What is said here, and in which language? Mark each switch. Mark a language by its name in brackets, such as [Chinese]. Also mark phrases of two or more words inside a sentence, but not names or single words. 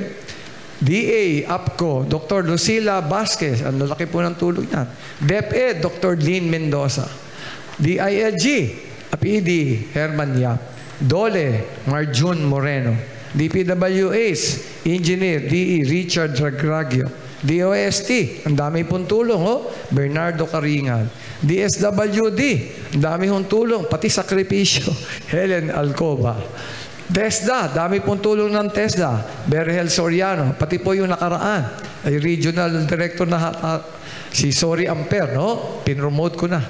[Filipino] DA, APCO, Dr. Lucila Vasquez. Ang lalaki po ng tulog niya. DepEd, Dr. Lynn Mendoza. DILG, APD, Herman Yap. DOLE, Marjun Moreno. DPWH, Engineer DE Richard Dragragio. DOST, ang dami pong tulong, Bernardo Caringal. DSWD, ang dami pong tulong, pati sakripisyo, Helen Alcoba. TESDA, dami pong tulong ng TESDA, Berhel Soriano, pati po yung nakaraan, ay [English] Regional Director [Filipino] na si Sori Amper, pinromote ko na.